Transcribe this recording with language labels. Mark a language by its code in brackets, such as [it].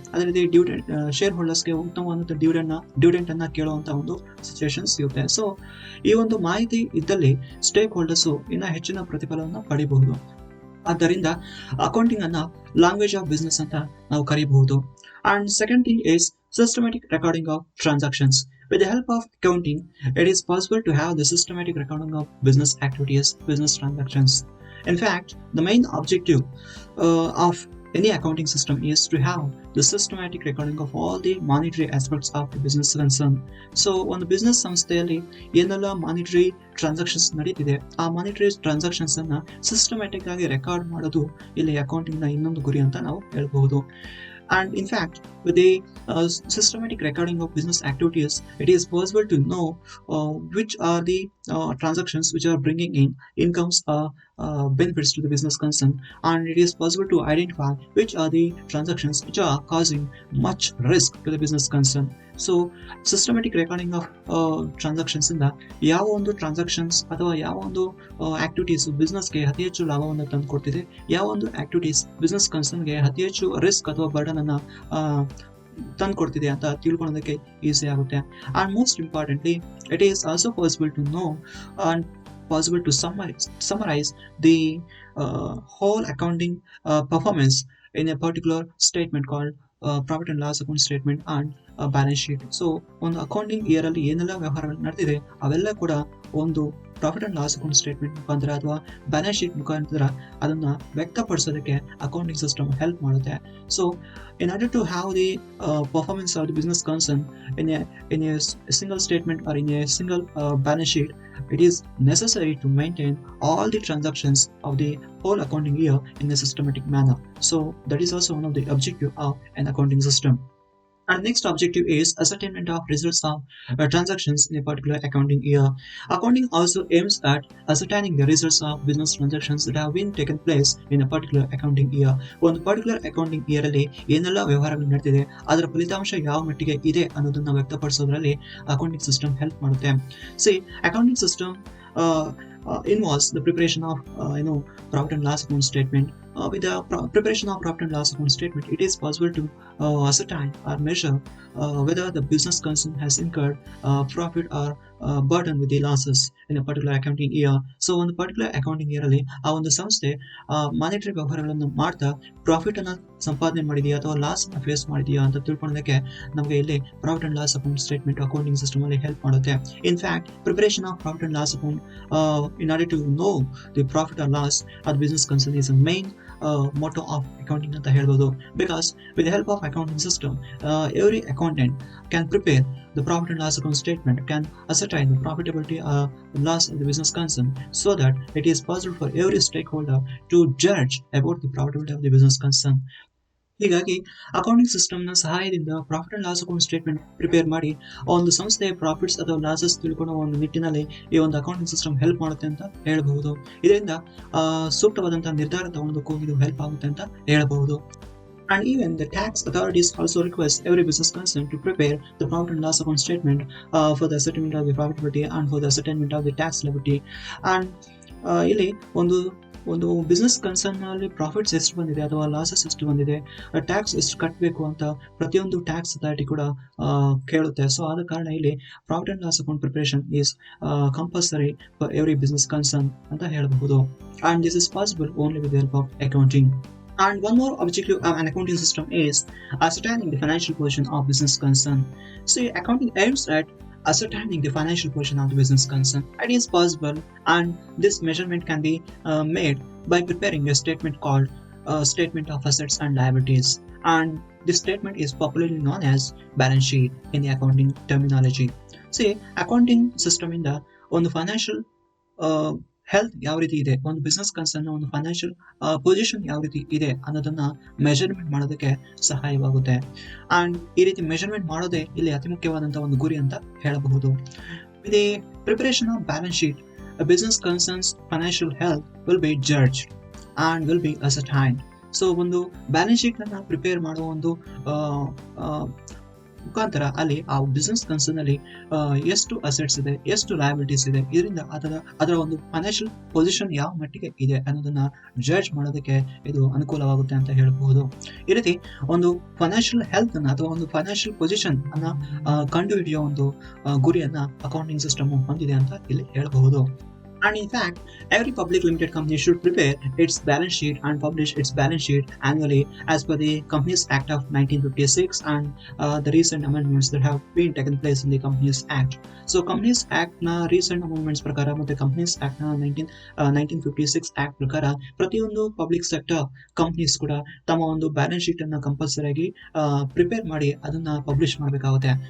[kn] ಅದೇ ರೀತಿ ಶೇರ್ ಹೋಲ್ಡರ್ಸ್ಗೆ ಉತ್ತಮವಾದಂತಹ ಡಿವಿಡೆಂಟ್ ಅನ್ನ ಕೇಳುವಂತ ಒಂದು ಸಿಚುಯೇಷನ್ ಸಿಗುತ್ತೆ. ಸೊ ಈ ಒಂದು ಮಾಹಿತಿ ಇದ್ದಲ್ಲಿ ಸ್ಟೇಕ್ ಹೋಲ್ಡರ್ಸ್ ಇನ್ನ ಹೆಚ್ಚಿನ ಪ್ರತಿಫಲವನ್ನು ಪಡಿಬಹುದು. ಆದ್ದರಿಂದ ಅಕೌಂಟಿಂಗ್ ಅನ್ನ ಲ್ಯಾಂಗ್ವೇಜ್ ಆಫ್ ಬಿಸ್ನೆಸ್ ಅಂತ ನಾವು ಕರೀಬಹುದು. [en] And second thing is systematic recording of transactions. With the help of accounting, it is possible to have the systematic recording of business activities, business transactions. In fact, the main objective of any accounting system is to have the systematic recording of all the monetary aspects of the business concern. [kn] So ಒಂದು business ಸಂಸ್ಥೆಯಲ್ಲಿ ಏನೆಲ್ಲ monetary transactions ನಡೀತಿದೆ ಆ monetary transactions ಅನ್ನ systematic ಆಗಿ record ಮಾಡೋದು ಇಲ್ಲಿ accounting ನ ಇನ್ನೊಂದು ಗುರಿ ಅಂತ ನಾವು ಹೇಳ್ಬಹುದು. [en] And in fact, with the systematic recording of business activities, it is possible to know which are the transactions which are bringing in incomes or benefits to the business concern, and it is possible to identify which are the transactions which are causing much risk to the business concern. [kn] So systematic recording of transactions ಇಂದ ಯಾವ ಒಂದು transactions ಅಥವಾ ಯಾವ ಒಂದು activities ಬಿಸ್ನೆಸ್ಗೆ ಅತಿ ಹೆಚ್ಚು ಲಾಭವನ್ನು ತಂದು ಕೊಡ್ತಿದೆ, ಯಾವ ಒಂದು ಆಕ್ಟಿವಿಟೀಸ್ ಬಿಸ್ನೆಸ್ ಕನ್ಸರ್ನ್ಗೆ ಅತಿ ಹೆಚ್ಚು ರಿಸ್ಕ್ ಅಥವಾ ಬರ್ಡನ್ ಅನ್ನ ತಂದು ಕೊಡ್ತಿದೆ ಅಂತ ತಿಳ್ಕೊಳ್ಳೋದಕ್ಕೆ ಈಸಿ ಆಗುತ್ತೆ. [en] And most importantly it is also possible to know and possible to summarize the whole accounting performance in a particular statement called profit and loss account statement and balance sheet. [kn] So ಒಂದು accounting year ಅಲ್ಲಿ ಏನೆಲ್ಲ ವ್ಯವಹಾರಗಳು ನಡೆದಿದೆ ಅವೆಲ್ಲ ಕೂಡ ಒಂದು profit and loss account statement ಮುಖಾಂತರ ಅಥವಾ ಬ್ಯಾಲೆನ್ಸ್ ಶೀಟ್ ಮುಖಾಂತರ ಅದನ್ನ ವ್ಯಕ್ತಪಡಿಸೋದಕ್ಕೆ ಅಕೌಂಟಿಂಗ್ ಸಿಸ್ಟಮ್ ಹೆಲ್ಪ್ ಮಾಡುತ್ತೆ. [en] So in order to have the performance of the business concern in a single statement or in a single balance sheet, it is necessary to maintain all the transactions of the whole accounting year in a systematic manner. So that is also one of the objective of an accounting system. And next objective is ascertainment of results of transactions in a particular accounting year. Accounting also aims at ascertaining the results of business transactions that have been taken place in a particular accounting year. [kn] ಒಂದು [en] particular accounting year [kn] ಅಲ್ಲಿ ಏನೆಲ್ಲ ವ್ಯವಹಾರಗಳು ನಡೆದಿದೆ ಅದರ ಫಲಿತಾಂಶ ಯಾವ ಮಟ್ಟಿಗೆ ಇದೆ ಅನ್ನೋದನ್ನ ವ್ಯಕ್ತಪಡಿಸೋದ್ರಲ್ಲಿ ಅಕೌಂಟಿಂಗ್ ಸಿಸ್ಟಮ್ ಹೆಲ್ಪ್ ಮಾಡುತ್ತೆ. [en] See, accounting system involves the preparation of profit and loss account statement. With the preparation of profit and loss account statement, it is possible to ascertain or measure whether the business concern has incurred profit or burden with the losses in a particular accounting year. [kn] So ಒಂದು [en] particular accounting year [kn] ಅಲ್ಲಿ ಆ ಒಂದು ಸಂಸ್ಥೆ monetary ವ್ಯವಹಾರಗಳನ್ನು ಮಾಡ್ತಾ profit ಅನ್ನ ಸಂಪಾದನೆ ಮಾಡಿದೆಯಾ ಅಥವಾ ಲಾಸ್ ಅನ್ನ ಫೇಸ್ ಮಾಡಿದೆಯಾ ಅಂತ ತಿಳ್ಕೊಳ್ಳೋದಕ್ಕೆ ನಮಗೆ ಇಲ್ಲಿ profit and loss account statement accounting system ಅಲ್ಲಿ ಹೆಲ್ಪ್ ಮಾಡುತ್ತೆ. [en] in fact preparation of profit and loss account in order to know the profit or loss of the business concern is a main motto of accounting [kn] ಅಂತ ಹೇಳ್ಬೋದು. [en] Because with the help of accounting system, every accountant can prepare the profit and loss account statement, can ascertain the profitability or loss of the business concern, so that it is possible for every stakeholder to judge about the profitability of the business concern. [kn] ಹೀಗಾಗಿ accounting ಸಿಸ್ಟಮ್ನ ಸಹಾಯದಿಂದ profit and loss account statement prepare ಮಾಡಿ ಒಂದು ಸಂಸ್ಥೆಯ profits ಅಥವಾ losses ತಿಳ್ಕೊಳ್ಳೋ ಒಂದು ನಿಟ್ಟಿನಲ್ಲಿ ಈ ಒಂದು ಅಕೌಂಟಿಂಗ್ ಸಿಸ್ಟಮ್ ಹೆಲ್ಪ್ ಮಾಡುತ್ತೆ ಅಂತ ಹೇಳಬಹುದು. ಇದರಿಂದ ಸೂಕ್ತವಾದಂತಹ ನಿರ್ಧಾರ ತಗೊಳ್ಳೋದಕ್ಕೂ ಇದು ಹೆಲ್ಪ್ ಆಗುತ್ತೆ ಅಂತ ಹೇಳಬಹುದು. [en] And even the tax authorities also request every business concern to prepare the profit and loss account statement for the ascertainment of the profitability and for the ascertainment of the tax liability. [kn] And ಇಲ್ಲಿ ಒಂದು business concern ನಲ್ಲಿ profits ಎಷ್ಟು ಬಂದಿದೆ ಅಥವಾ losses ಎಷ್ಟು ಬಂದಿದೆ, tax ಎಷ್ಟು ಕಟ್ಟಬೇಕು ಅಂತ ಪ್ರತಿಯೊಂದು ಟ್ಯಾಕ್ಸ್ ಅಥಾರಿಟಿ ಕೂಡ ಕೇಳುತ್ತೆ. ಸೊ ಆದ ಕಾರಣ ಇಲ್ಲಿ [en] profit and loss account preparation is compulsory for every business concern [kn] ಅಂತ ಹೇಳಬಹುದು. [en] And this is possible only with the help of accounting. And one more objective of an accounting system is ascertaining the financial position of business concern. So accounting aims at ascertaining the financial position of the business concern. It is possible, and this measurement can be made by preparing a statement called statement of assets and liabilities. And this statement is popularly known as balance sheet in the accounting terminology. See, accounting system in the on the financial [kn] health ಯಾವ ರೀತಿ ಇದೆ, ಒಂದು business concern ಒಂದು financial position ಯಾವ ರೀತಿ ಇದೆ ಅನ್ನೋದನ್ನ measurement ಮಾಡೋದಕ್ಕೆ ಸಹಾಯವಾಗುತ್ತೆ. ಅಂಡ್ ಈ ರೀತಿ ಮೆಜರ್ಮೆಂಟ್ ಮಾಡೋದೇ ಇಲ್ಲಿ ಅತಿ ಮುಖ್ಯವಾದಂತಹ ಒಂದು ಗುರಿ ಅಂತ ಹೇಳಬಹುದು. [en] With the preparation of balance sheet, a business concern's financial health will be judged and will be ascertained. [kn] So ಒಂದು ಬ್ಯಾಲೆನ್ಸ್ ಶೀಟ್ ಅನ್ನ ಪ್ರಿಪೇರ್ ಮಾಡುವ ಒಂದು ಮುಖಾಂತರ ಅಲ್ಲಿ ಆ ಬಿಸ್ನೆಸ್ ಕನ್ಸರ್ನ್ ಅಲ್ಲಿ ಎಷ್ಟು ಅಸೆಟ್ಸ್ ಇದೆ, ಎಷ್ಟು ಲಯಬಿಲಿಟೀಸ್ ಇದೆ, ಇದರಿಂದ ಅದರ ಒಂದು ಫೈನಾನ್ಷಿಯಲ್ ಪೊಸಿಷನ್ ಯಾವ ಮಟ್ಟಿಗೆ ಇದೆ ಅನ್ನೋದನ್ನ ಜಡ್ಜ್ ಮಾಡೋದಕ್ಕೆ ಇದು ಅನುಕೂಲವಾಗುತ್ತೆ ಅಂತ ಹೇಳಬಹುದು. ಈ ರೀತಿ ಒಂದು ಫೈನಾನ್ಷಿಯಲ್ ಹೆಲ್ತ್ ಅನ್ನ ಅಥವಾ ಒಂದು ಫೈನಾನ್ಷಿಯಲ್ ಪೊಸಿಷನ್ ಅನ್ನ ಕಂಡುಹಿಡಿಯುವ ಒಂದು ಗುರಿಯನ್ನ ಅಕೌಂಟಿಂಗ್ ಸಿಸ್ಟಮ್ ಹೊಂದಿದೆ ಅಂತ ಇಲ್ಲಿ ಹೇಳಬಹುದು. [en] And in fact, every public limited company should prepare its balance sheet and publish its balance sheet annually as per the Companies Act of 1956 and the recent amendments that have been taken place in the Companies Act. [kn] So Companies Act na recent amendments ಪ್ರಕಾರ ಮತ್ತೆ Companies Act na 1956 Act ಪ್ರಕಾರ ಪ್ರತಿಯೊಂದು public sector companies ಕೂಡ ತಮ್ಮ ಒಂದು balance sheet ಅನ್ನ compulsory ಆಗಿ prepare ಮಾಡಿ ಅದನ್ನ ಪಬ್ಲಿಷ್ ಮಾಡಬೇಕಾಗುತ್ತೆ.